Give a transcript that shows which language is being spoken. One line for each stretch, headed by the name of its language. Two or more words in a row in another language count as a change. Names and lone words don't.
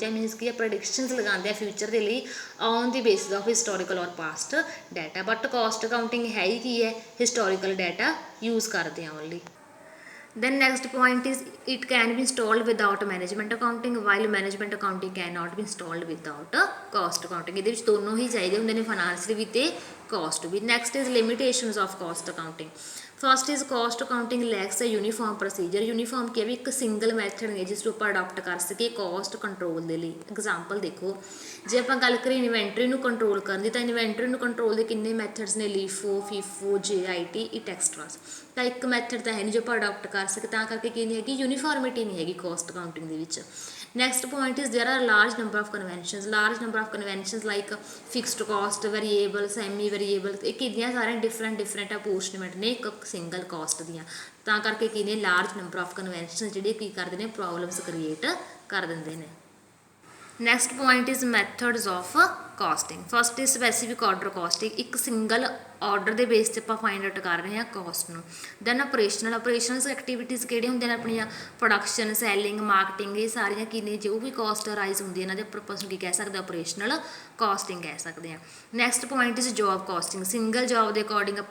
Punjabi: ਹੈ ਮੀਨਸ ਕੀ ਹੈ ਪ੍ਰੈਡਿਕਸ਼ਨਸ ਲਗਾਉਂਦੇ ਆ ਫਿਊਚਰ ਦੇ ਲਈ
English: on the basis of historical
Punjabi: ਔਰ
English: past data but cost accounting
Punjabi: ਹੈ ਹੀ ਕੀ ਹੈ
English: historical data use
Punjabi: ਕਰਦੇ ਹਾਂ
English: only then next point is it can be installed without management accounting
Punjabi: while management accounting
English: cannot be installed without cost accounting
Punjabi: ਇਹਦੇ ਵਿੱਚ ਦੋਨੋਂ ਹੀ ਚਾਹੀਦੇ ਹੁੰਦੇ ਨੇ ਫਾਈਨੈਂਸ਼ੀਅਲ ਵੀ ਤੇ cost ਵੀ
English: next is limitations of cost accounting first is cost accounting lacks uniform procedure uniform
Punjabi: ਕੀ ਹੈ ਵੀ ਇੱਕ
English: single method
Punjabi: ਨਹੀਂ ਜਿਸ ਨੂੰ ਆਪਾਂ ਅਡਾਪਟ ਕਰ ਸਕੀਏ
English: cost control
Punjabi: ਦੇ ਲਈ ਐਗਜ਼ਾਮਪਲ ਦੇਖੋ ਜੇ ਆਪਾਂ ਗੱਲ ਕਰੀਏ ਇਨਵੈਂਟਰੀ ਨੂੰ ਕੰਟਰੋਲ ਕਰਨ ਦੀ ਤਾਂ ਇਨਵੈਂਟਰੀ ਨੂੰ ਕੰਟਰੋਲ ਦੇ ਕਿੰਨੇ ਮੈਥਡਸ ਨੇ
English: LIFO FIFO JIT et ceteras
Punjabi: ਤਾਂ ਇੱਕ ਮੈਥਡ ਤਾਂ ਹੈ ਨਹੀਂ ਜੋ ਆਪਾਂ ਅਡਾਪਟ ਕਰ ਸਕੇ ਤਾਂ ਕਰਕੇ ਕੀ ਨਹੀਂ ਹੈਗੀ ਯੂਨੀਫਾਰਮਿਟੀ ਨਹੀਂ ਹੈਗੀ
English: cost accounting
Punjabi: ਦੇ ਵਿੱਚ
English: Next point is there are large number of conventions like fixed cost, variable, semi variable
Punjabi: ਇਹ ਕਿੰਨੀਆਂ ਸਾਰੀਆਂ
English: different apportionment
Punjabi: ਨੇ ਇੱਕ
English: single cost
Punjabi: ਦੀਆਂ ਤਾਂ ਕਰਕੇ ਕੀ ਨੇ
English: large number of convention
Punjabi: ਜਿਹੜੇ ਕੀ ਕਰਦੇ ਨੇ
English: problems create
Punjabi: ਕਰ ਦਿੰਦੇ ਨੇ
English: next point is methods of costing first is specific order costing
Punjabi: ਇੱਕ
English: single order
Punjabi: ਦੇ ਬੇਸ 'ਤੇ ਆਪਾਂ
English: find out
Punjabi: ਕਰ ਰਹੇ ਹਾਂ ਕੋਸਟ ਨੂੰ
English: then operationals activities
Punjabi: ਕਿਹੜੀਆਂ ਹੁੰਦੀਆਂ ਨੇ ਆਪਣੀਆਂ
English: production selling marketing
Punjabi: ਇਹ ਸਾਰੀਆਂ ਕੀ ਨੇ ਜੋ ਵੀ
English: cost arise
Punjabi: ਹੁੰਦੀ ਹੈ ਇਹਨਾਂ ਦੇ ਪਰਪਸ ਨੂੰ ਕੀ ਕਹਿ ਸਕਦੇ
English: operational costing
Punjabi: ਕਹਿ ਸਕਦੇ ਹਾਂ
English: next point is job costing single job
Punjabi: ਦੇ ਅਕੋਰਡਿੰਗ ਆਪਾਂ